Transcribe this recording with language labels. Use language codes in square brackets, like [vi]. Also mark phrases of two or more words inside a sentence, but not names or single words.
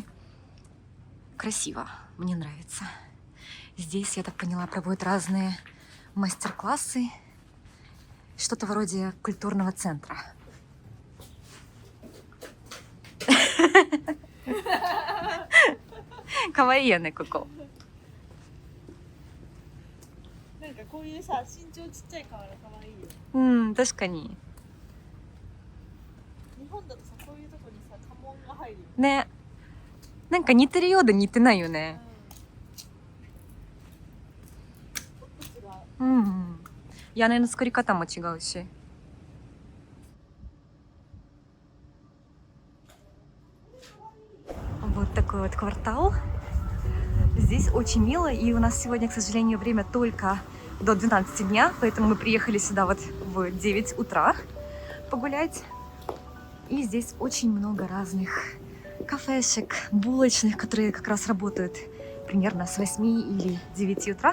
[ru] Красиво, мне нравится. Здесь, я так поняла, проводят разные мастер-классы, что-то вроде культурного центра. [ja] 可愛いね、ここ. なんかこういうさ、身長ちっちゃいから可愛いよ。確かに。日本だとさ、こういうとこにさ、家紋が入るよ。ね。なんか似てるようで似てないよね。屋根の作り方も違うし。 [ru] Вот такой вот квартал. Здесь очень мило, и у нас сегодня, к сожалению, время только до 12 дня, поэтому мы приехали сюда вот в 9 утра погулять. И здесь очень много разных кафешек, булочных, которые как раз работают примерно с 8 или 9 утра.